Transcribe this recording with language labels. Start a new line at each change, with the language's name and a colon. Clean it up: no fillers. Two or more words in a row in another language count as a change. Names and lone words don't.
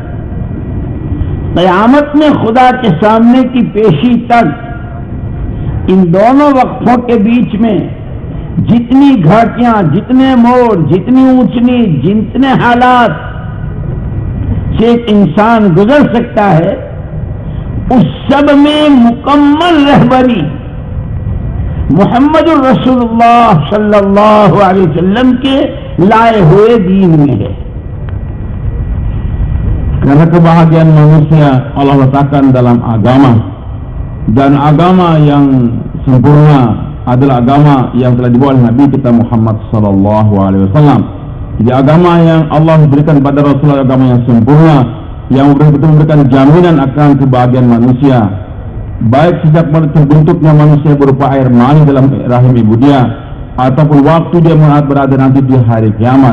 Urdu: قیامت میں خدا کے سامنے کی پیشی تک، ان دونوں وقفوں کے بیچ میں جتنی گھاٹیاں، جتنے موڑ، جتنی اونچ نیچ، جتنے حالات سے ایک انسان گزر سکتا ہے، اس سب میں مکمل رہبری محمد الرسول اللہ
Arabic: صلی اللہ علیہ وسلم
Urdu: کے لائے ہوئے دین میں ہے۔
Indonesian: Karena kebahagiaan manusia Allah letakkan dalam agama, dan agama yang sempurna adalah agama yang telah dibawa oleh Nabi kita Muhammad
Arabic: صلى الله عليه وسلم.
Indonesian: Jadi agama yang Allah berikan pada Rasulullah, agama yang sempurna, yang betul-betul memberikan jaminan akan kebahagiaan manusia, baik sejak terbentuknya manusia berupa air mani dalam rahim ibu dia, ataupun waktu dia berada nanti di hari kiamat.